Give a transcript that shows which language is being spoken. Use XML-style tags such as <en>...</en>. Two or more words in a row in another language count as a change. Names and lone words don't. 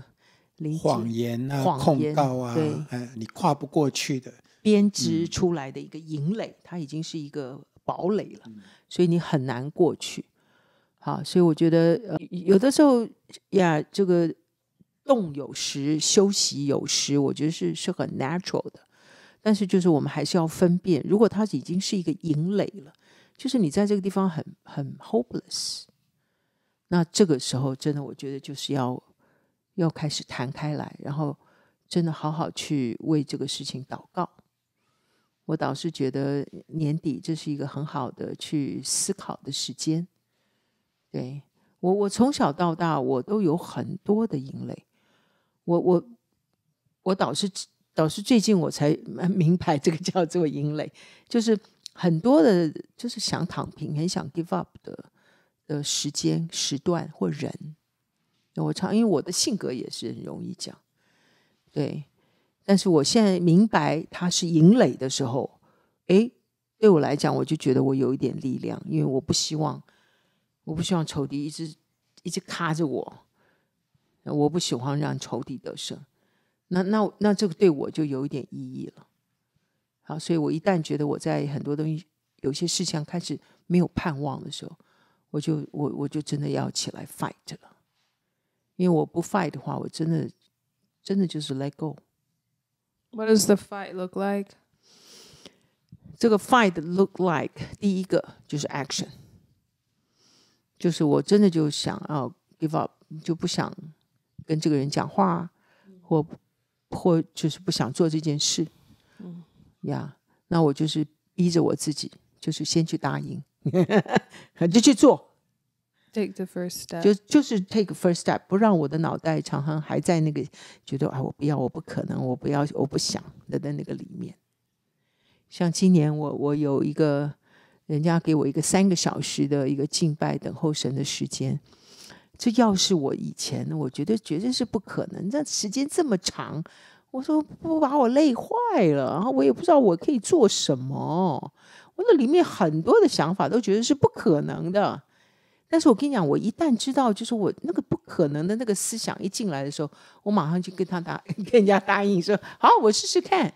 <zh>謊言啊，控告啊，你跨不過去的，編織出來的一個營壘，它已經是一個堡壘了，所以你很難過去。好，所以我覺得有的時候呀，這個動有時，休息有時，我覺得是很 natural 的。但是就是我們還是要分辨，如果它已經是一個營壘了，就是你在這個地方很 hopeless，那這個時候真的我覺得就是要開始彈開來，然後真的好好去為這個事情禱告。我倒是覺得年底這是一個很好的去思考的時間。對，我從小到大我都有很多的營壘。我倒是最近我才明白這個叫做營壘，就是很多的就是想躺平、很想</zh> <en>give up</en> <zh>的時間、時段或人。因為我的性格也是很容易講，對，但是我現在明白它是營壘的時候，對我來講，我就覺得我有一點力量，因為我不希望仇敵一直卡着我，我不喜歡讓仇敵得勝，那這個對我就有一點意義了。好，所以我一旦覺得我在很多東西有些事情開始沒有盼望的時候，我就真的要起來 fight 了。因為我不 fight 的話，我真的就是</zh> <en>let go。 What does the fight look like?</en> <zh>這個</zh> <en>fight look like</en> <zh>第一個就是 action， 就是我真的就想要</zh> <en>give up，</en> <zh>就不想跟這個人講話，或就是不想做這件事。那我就是逼着我自己，就是先去答應就去做。</zh> <en>Take the first step. 就是 take first step，</en> <zh>不讓我的腦袋常常還在那個覺得我不要，我不可能，我不要，我不想的那個裡面。像今年我有一個人家給我一個3個小時的一個敬拜等候神的時間，這要是我以前，我覺得絕對是不可能。這時間這麼長，我說不把我累壞了，然後我也不知道我可以做什麼，我那裡面很多的想法都覺得是不可能的。但是我跟你講，我一旦知道就是我那個不可能的那個思想一進來的時候，我馬上就跟人家答應說好，我試試看。</zh>